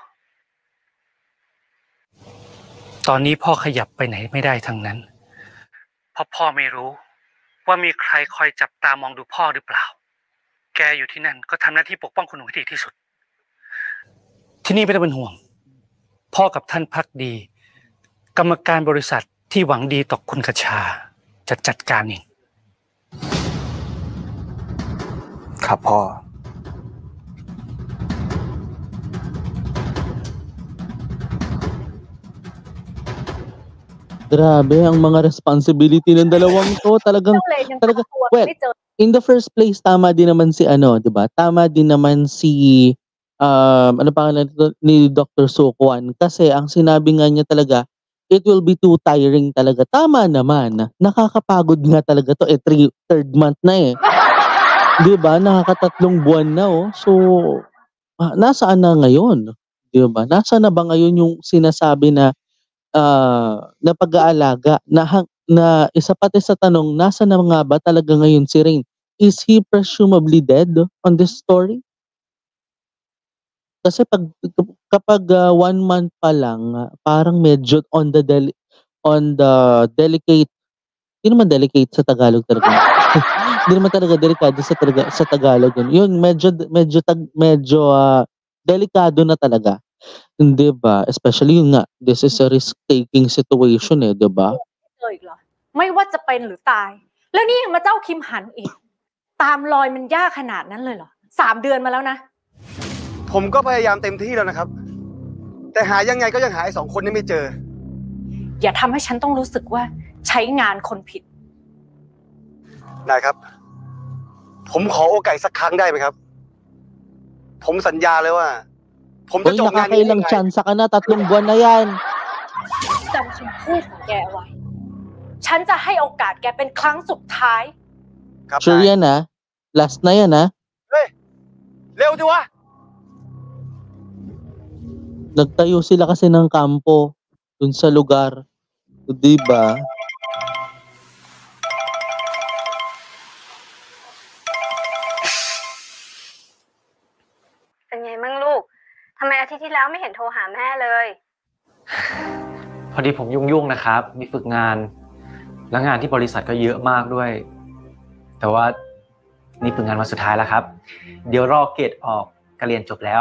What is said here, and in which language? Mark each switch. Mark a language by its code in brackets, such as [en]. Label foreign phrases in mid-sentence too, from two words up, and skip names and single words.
[th] ตอนนี้พ่อขยับไปไหนไม่ได้ทั้งนั้นเพราะพ่อไม่รู้ว่ามีใครคอยจับตามองดูพ่อหรือเปล่าแกอยู่ที่นั่นก็ทำหน้าที่ปกป้องคุณหนูให้ดีที่สุดที่นี่ไม่ต้องเป็นห่วงพ่อกับท่านภักดีกรรมการบริษัทที่หวังดีต่อคุณคชาจะจัดการเอง ครับพ่อ [tl] Grabe ang mga responsibility ng dalawang to talagang [en] well in the first place [tl] tama din naman si 'di ba tama din naman si ano pangalan ni Dr. Sukwon kasi ang sinabi nga niya talaga [en] it will be too tiring [tl] talaga tama naman nakakapagod nga talaga to [en] third month [tl] na 'di ba nakakatatlong buwan na so nasaan na ngayon 'di ba nasaan na ba ngayon yung sinasabi na na pag-aalaga na isa pati sa tanong nasa na nga ba talaga ngayon si Rain [en] is he presumably dead on this story [tl] Kasi kapag 1 month pa lang, parang medyo [en] on the delicate, [tl] hindi naman delicate sa Tagalog talaga. Hindi naman talaga delikado sa Tagalog yun. Yun medyo delikado na talaga, 'di ba? Especially yun nga, [en] this is a risk taking situation, [tl] 'di ba? [th] เลยเหรอไม่ว่าจะเป็นหรือตายแล้วนี่ยังมาเจ้าคิมหันอีกตามรอยมันยากขนาดนั้นเลยเหรอ3 เดือนมาแล้วนะ ผมก็พยายามเต็มที่แล้วนะครับแต่หายังไงก็ยังหาไอ้2 คนนี้ไม่เจอ อย่าทำให้ฉันต้องรู้สึกว่าใช้งานคนผิด นายครับผมขอโอกาสสักครั้งได้ไหมครับผมสัญญาเลยว่าผมจะจบงานนี้ยังไง [tl] nakakailang tsansa ka na, 3 buwan na yan. [th] จำคำพูดของแกเอาไว้ฉันจะให้โอกาสแกเป็นครั้งสุดท้าย [tl] Sure yan last na yan [th] เฮ้ยเร็วดิวะ [tl] Nagtayo sila kasi ng kampo dun sa lugar, 'di ba? [th] เป็นไงมั่งลูกทำไมอาทิตย์ที่แล้วไม่เห็นโทรหาแม่เลย พอดีผมยุ่งๆนะครับมีฝึกงานแล้วงานที่บริษัทก็เยอะมากด้วยแต่ว่านี่ฝึกงานวันสุดท้ายแล้วครับเดี๋ยวรอเกรดออกก็เรียนจบแล้ว